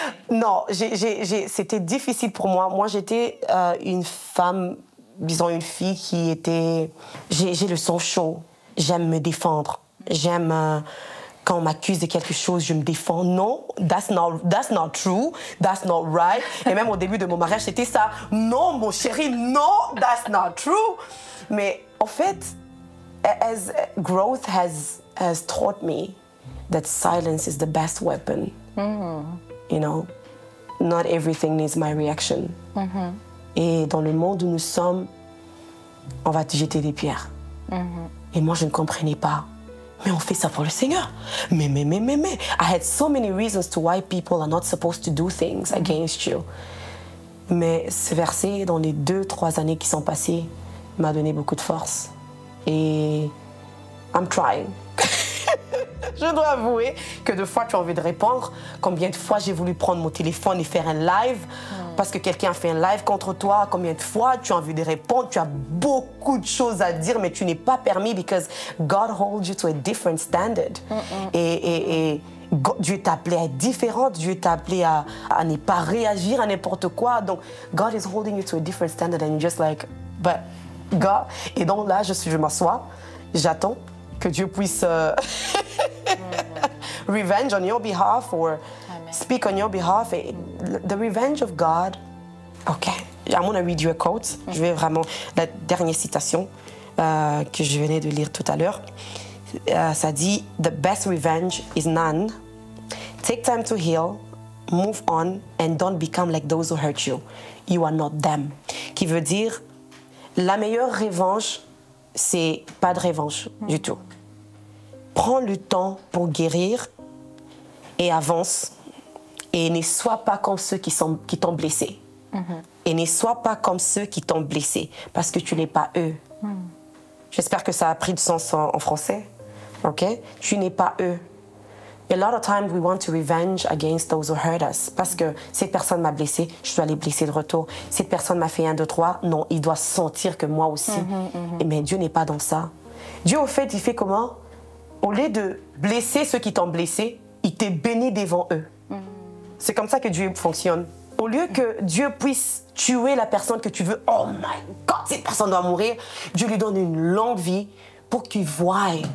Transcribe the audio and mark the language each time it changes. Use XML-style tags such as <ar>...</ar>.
<fr>Non, c'était difficile pour moi. Moi, j'étais une femme, disons une fille qui était... J'ai le sang chaud. J'aime me défendre. J'aime... quand on m'accuse de quelque chose, je me défends.</fr> <en>Non, that's not true, that's not right.</en> <fr>Et même au début de mon mariage, c'était ça. Non, mon chéri, non,</fr> <en>that's not true.</en> <fr>Mais en fait,</fr> <en>as growth has taught me that silence is the best weapon. You know, not everything needs my reaction.</en> <fr>Et dans le monde où nous sommes, on va te jeter des pierres. Et moi, je ne comprenais pas. Mais on fait ça pour le Seigneur. Mais.</fr> <en>I had so many reasons to why people are not supposed to do things against you.</en> <fr>Mais ce verset, dans les 2-3 années qui sont passées, m'a donné beaucoup de force. Et</fr> <en>I'm trying.</en> <fr>Je dois avouer que de fois tu as envie de répondre. Combien de fois j'ai voulu prendre mon téléphone et faire un live parce que quelqu'un a fait un live contre toi. Combien de fois tu as envie de répondre. Tu as beaucoup de choses à dire, mais tu n'es pas permis</fr> <en>because God holds you to a different standard.</en> <fr>Et Dieu t'a appelé à être différente. Dieu t'a appelé à ne pas réagir à n'importe quoi.</fr> <en>Donc, God is holding you to a different standard and you're just like, but God.</en> <fr>Et donc là, je m'assois, j'attends que Dieu puisse</fr> <en>revenge on your behalf or speak on your behalf. The revenge of God. Okay, I'm going to read you a quote.</en> <fr>Je vais vraiment la dernière citation que je venais de lire tout à l'heure. Ça dit,</fr> <en>the best revenge is none. Take time to heal, move on, and don't become like those who hurt you. You are not them.</en> <fr>Qui veut dire, la meilleure revanche, c'est pas de revanche du tout. Prends le temps pour guérir et avance. Et ne sois pas comme ceux qui t'ont blessé. Et ne sois pas comme ceux qui t'ont blessé, parce que tu n'es pas eux. J'espère que ça a pris du sens en français. Ok? Tu n'es pas eux.</fr> <en>A lot of times we want to revenge against those who hurt us.</en> <fr>Parce que cette personne m'a blessé, je dois les blesser de retour. Cette personne m'a fait 1, 2, 3. Non, il doit sentir que moi aussi. Mais Dieu n'est pas dans ça. Dieu, au fait, il fait comment? Au lieu de blesser ceux qui t'ont blessé, il te bénit devant eux. C'est comme ça que Dieu fonctionne. Au lieu que Dieu puisse tuer la personne que tu veux,</fr> <en>oh my God,</en> <fr>cette personne doit mourir, Dieu lui donne une longue vie pour qu'il voie.</fr>